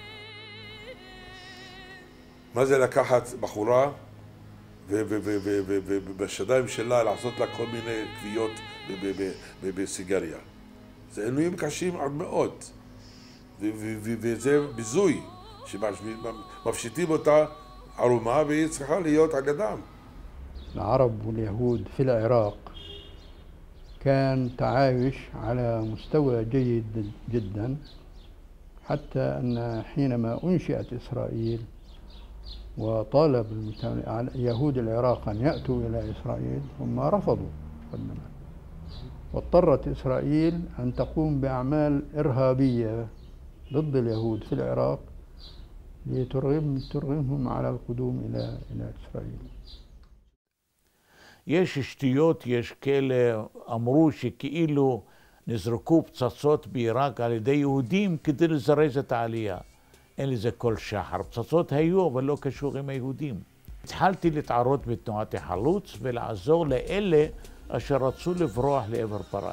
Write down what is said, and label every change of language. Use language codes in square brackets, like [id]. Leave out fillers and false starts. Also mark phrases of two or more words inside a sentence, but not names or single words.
[he] מה זה לקחת בחורה ובשדיים שלה לעשות לה כל מיני כוויות בסיגריה? זה עינויים קשים עד מאוד, וזה ביזוי שמפשיטים אותה ערומה והיא צריכה להיות על ידם. [ar] العرب واليهود في العراق كان تعايش على مستوى جيد جدا، حتى أن حينما أنشئت إسرائيل وطالب يهود العراق أن يأتوا إلى إسرائيل، هم رفضوا مقدما، واضطرت إسرائيل أن تقوم بأعمال إرهابية ضد اليهود في العراق لترغمهم على القدوم إلى إسرائيل. [he] יש שטויות, יש כאלה אמרו שכאילו נזרקו פצצות בעיראק על ידי יהודים כדי לזרז את העלייה. אין לזה כל שחר. פצצות היו, אבל לא קשור עם היהודים. התחלתי להתערות בתנועת החלוץ ולעזור לאלה אשר רצו לברוח לעבר פרס.